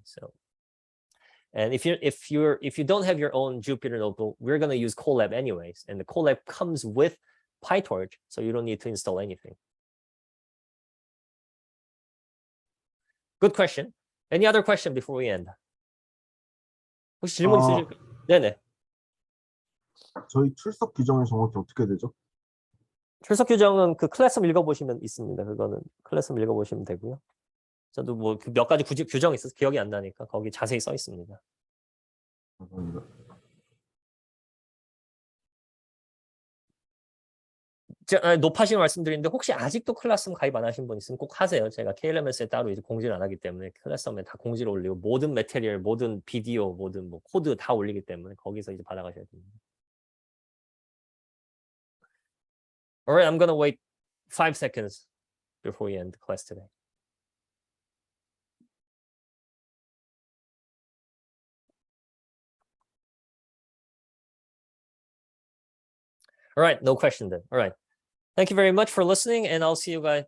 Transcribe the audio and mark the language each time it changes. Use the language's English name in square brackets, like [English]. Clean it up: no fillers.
[English] So, and if you don't have your own Jupyter notebook, we're going to use Colab anyways, and the Colab comes with PyTorch, so you don't need to install anything. Good question. Any other question before we end? [Korean] 혹시 질문 있으실까요? 네네. 저희 출석 규정이 정확히 어떻게 되죠? 출석 규정은 그 클래스룸 읽어보시면 있습니다. 그거는 클래스룸 읽어보시면 되고요. 저도 뭐 몇 가지 규정이 있어서 기억이 안 나니까 거기 자세히 써 있습니다. 감사합니다. 높아지는 말씀드리는데 혹시 아직도 클래스룸 가입 안 하신 분 있으면 꼭 하세요. 제가 KLMS에 따로 이제 공지를 안 하기 때문에 클래스룸에 다 공지를 올리고 모든 매테리얼, 모든 비디오, 모든 뭐 코드 다 올리기 때문에 거기서 이제 받아가셔야 됩니다. [English] Alright, I'm gonna wait 5 seconds before we end the class today. All right, no question then. All right. Thank you very much for listening, and I'll see you guys.